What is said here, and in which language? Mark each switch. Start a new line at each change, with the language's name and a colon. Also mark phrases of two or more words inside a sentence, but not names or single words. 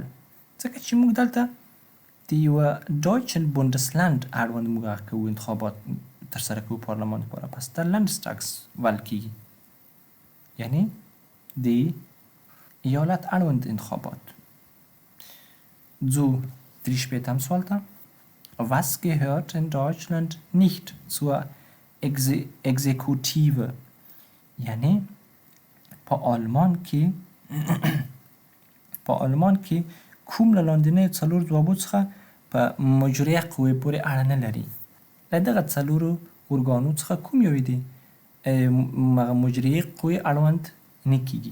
Pashto: ځکه چې موږ دلته د یوه ډایچن بوندسلند اړوند موږ کوو انتخابات ترسره کوو پارلمان لپاره، پس دا Landtagswahl کېږي، یعنی د ایالت اړوند انتخابات. ځو درې شپېتم سوال ته.
German: Was gehört in Deutschland nicht zur
Pashto: اگزیکوتیو، یعنی په آلمان کې کوم له لاندنیو څلور ځوابو څخه په مجریه قوې پورې اړه نه لري؟ له دغه څلورو ارګانو څخه کوم یو دی مجریه قوې اړوند نه کیږي؟